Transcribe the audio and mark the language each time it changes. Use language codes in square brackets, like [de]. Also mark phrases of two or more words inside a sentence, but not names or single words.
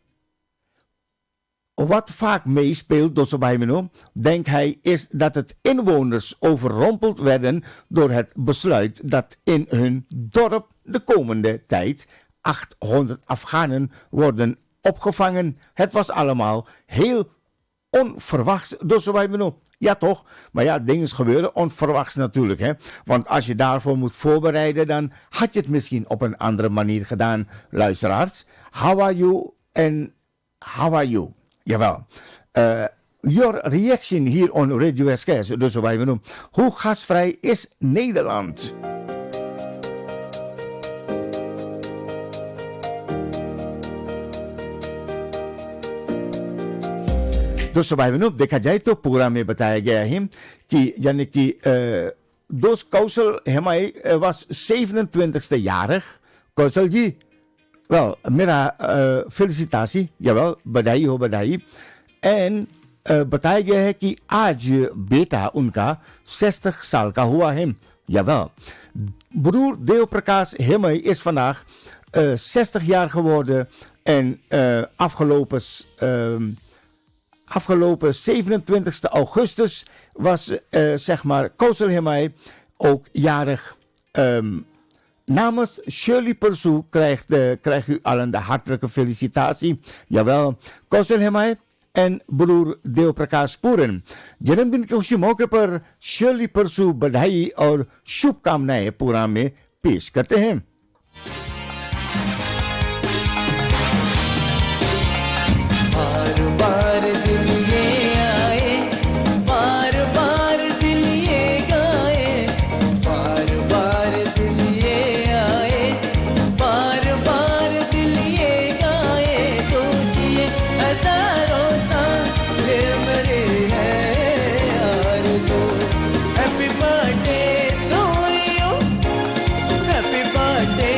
[nl] Wat vaak meespeelt, dus bij me, denkt hij, is dat het inwoners overrompeld werden door het besluit dat in hun dorp de komende tijd 800 Afghanen worden opgevangen. Het was allemaal heel onverwachts, dus bij me. Ja toch, maar ja, dingen gebeuren onverwachts natuurlijk, hè. Want als je daarvoor moet voorbereiden, dan had je het misschien op een andere manier gedaan, luisteraars. [en] How are you and how are you? [nl] Jawel. [en] Your reaction [nl] hier on Radio SKS, dus wij benoemen. Hoe gasvrij is Nederland? [hi] दोस्तों भाई बहनों, देखा जाए तो प्रोग्राम में बताया गया है कि यानी कि दोस्त कौशल हेमाई [nl] was 27ste jarig. [hi] कौशल जी, [nl] wel, मेरा felicitatie, jawel, [hi] बधाई हो बधाई. En बताया गया है कि आज बेटा उनका 60 साल का हुआ है. [nl] Jawel. Broer Deo Prakash Hemai is vandaag 60 jaar geworden en afgelopen 27 augustus was zeg maar Kosel Hemai ook jarig. Namens Shirley Persoe krijgt u allen de hartelijke felicitatie. Jawel, Kosel Hemai en broer Deo Prakash Puran. [hi] जन्मदिन के खुशी मौके पर शर्ली परसू बधाई और शुभकामनाएं प्रोग्राम में पेश करते हैं. बार बार दिन ये आए, बार बार दिल ये गाए, बार बार दिल ये आए, बार बार दिल ये गाए, तो जिए हजारों साल मेरे हैं आरज़ू. [en] Happy birthday to you, happy birthday